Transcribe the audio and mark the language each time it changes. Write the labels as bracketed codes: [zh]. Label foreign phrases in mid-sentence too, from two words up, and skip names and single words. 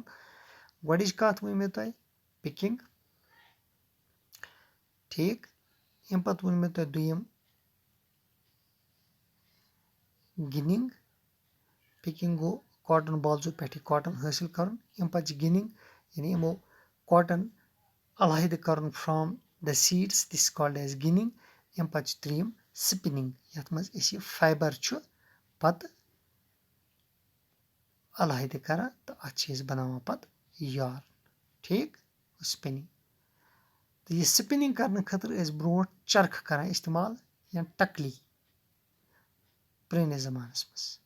[ks] گۄڈٕچ کَتھ ؤنۍ مےٚ تۄہہِ پِکِنگ، ٹھیٖک. اَمہِ پَتہٕ ووٚن مےٚ تۄہہِ دوٚیِم گِنِنگ. پِکِنگ گوٚو [en] cotton balls [ks] پٮ۪ٹھ یہِ کاٹن حٲصِل کَرُن. اَمہِ پَتہٕ چھِ گِنِنگ یعنی یِمو کاٹن علاحدٕ کَرُن [en] from the seeds this called as ginning. [ks] اَمہِ پَتہٕ چھِ ترٛیٚیِم سِپِنِنگ یَتھ منٛز أسۍ یہِ فایبر چھُ پَتہٕ علاحدٕ کران تہٕ اَتھ چھِ أسۍ بَناوان پَتہٕ یارن. ٹھیٖک. سِپِنِنگ تہٕ یہِ سِپِنِنگ کرنہٕ خٲطرٕ ٲسۍ برونٛٹھ چرکھٕ کران اِستعمال یا ٹکلی پرٲنِس زمانس منٛز.